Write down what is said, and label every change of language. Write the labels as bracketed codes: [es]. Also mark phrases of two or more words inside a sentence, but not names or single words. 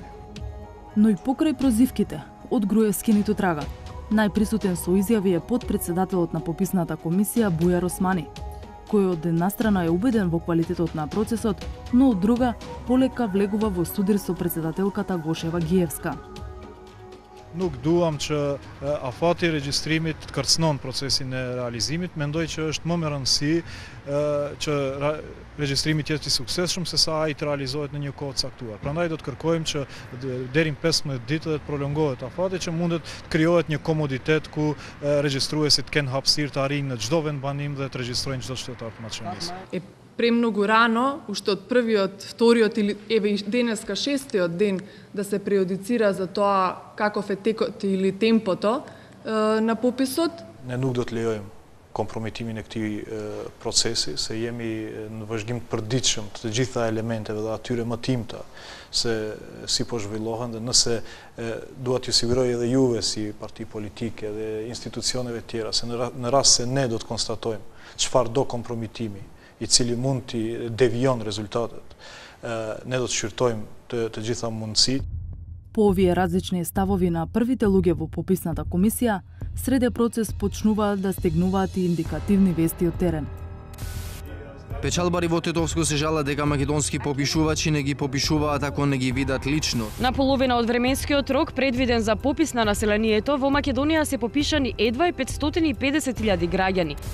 [mk] Но и покрај прозивките, од Груевски ниту трага. Најприсутен со изјави е подпредседателот на пописната комисија Бујар Османи, кој од една страна е убеден во квалитетот на процесот, но од друга полека влегува во судир со председателката Гошева-Гиевска. [sq] Nuk duam që afati regjistrimit kërcënon procesin e realizimit, mendoj që është më me rëndësi që regjistrimi të jetë i suksesshëm se sa ai të realizohet në një kohë të caktuar. Prandaj do të kërkojmë që deri në 15 ditë të prolongohet afati që mundet të krijohet një komoditet ku regjistruesit kanë hapësirë të arrijnë në çdo vendbanim dhe të regjistrojnë çdo qytetar të Maqedonisë. [mk] Премногу рано, уште од првиот, вториот или еве и денеска шестиот ден да се преодицира за тоа каков е текот или темпото на пописот. [sq] Ne nuk do të lejojmë kompromitimin e këtij procesi, se jemi në vazhdim të përditshëm të gjitha elementeve dhe atyre mëtimta se si po zhvillohen dhe nëse dua t'ju siguroj edhe juve si parti politike dhe institucioneve tjera se në rast se ne do të konstatojmë çfarë do kompromitimi i cili mund t'i devijon rezultatet, ne do të shqyrtojmë të gjitha mundësitë. [mk] По овие различни ставови на првите луѓе во пописната комисија, среде процес почнуваат да стегнуваат и индикативни вести од терен. Печалбари во Тетовско се жалат дека македонски попишувачи не ги попишуваат ако не ги видат лично. На половина од временскиот рок предвиден за попис на населението во Македонија се попишани едва 550.000 граѓани.